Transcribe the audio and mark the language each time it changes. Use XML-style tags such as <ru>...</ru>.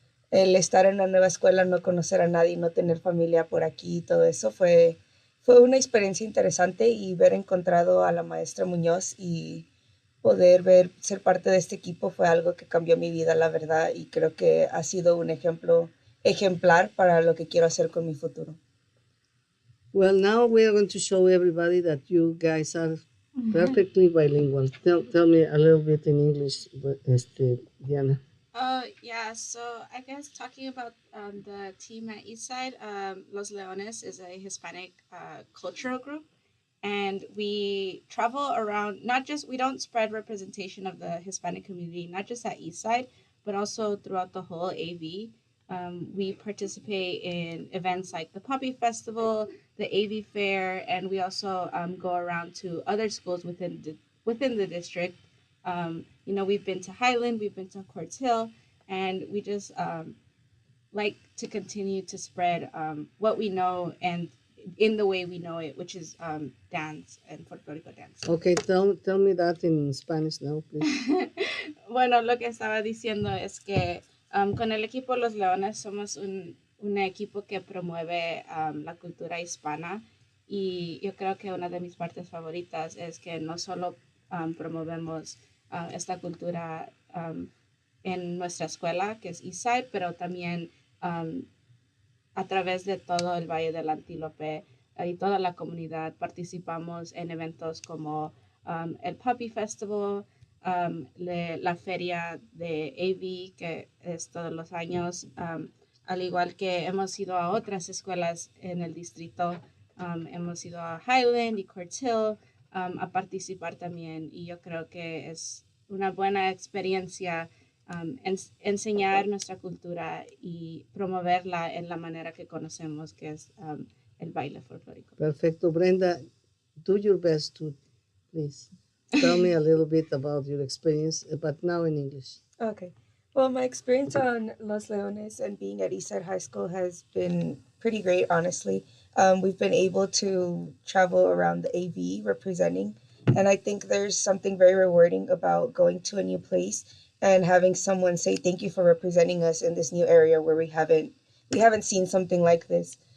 <es>El estar en una nueva escuela, no conocer a nadie, no tener familia por aquí y todo eso fue una experiencia interesante, y haber encontrado a la maestra Munoz y poder ser parte de este equipo fue algo que cambió mi vida, la verdad, y creo que ha sido un ejemplo ejemplar para lo que quiero hacer con mi futuro.</es> <en>Well, now we are going to show everybody that you guys are perfectly bilingual. Tell me a little bit in English, Diana. Yeah, so I guess talking about the team at Eastside, Los Leones is a Hispanic cultural group, and we travel around. We don't spread representation of the Hispanic community, not just at Eastside, but also throughout the whole AV. We participate in events like the Poppy Festival, the AV Fair, and we also go around to other schools within the district. We've been to Highland, we've been to Quartz Hill, and we just like to continue to spread what we know and in the way we know it, which is dance and folklorico dance. Okay, tell me that in Spanish now, please.</en> <es>Bueno, lo que estaba diciendo es que con el equipo Los Leones somos un equipo que promueve la cultura hispana, y yo creo que una de mis partes favoritas es que no solo promovemos esta cultura en nuestra escuela, que es Eastside, pero también a través de todo el Valle del Antílope y toda la comunidad participamos en eventos como el Puppy Festival, la feria de AV, que es todos los años, al igual que hemos ido a otras escuelas en el distrito. Hemos ido a Highland y Quartz Hill a participar también, y yo creo que es una buena experiencia enseñar nuestra cultura y promoverla en la manera que conocemos, que es el baile folclórico. Perfecto.</es> <en>Brenda, do your best to, please, tell me a little bit about your experience, but now in English. Okay. Well, my experience on Los Leones and being at Eastside High School has been pretty great, honestly. We've been able to travel around the AV representing, and I think there's something very rewarding about going to a new place and having someone say thank you for representing us in this new area where we haven't seen something like this.</en>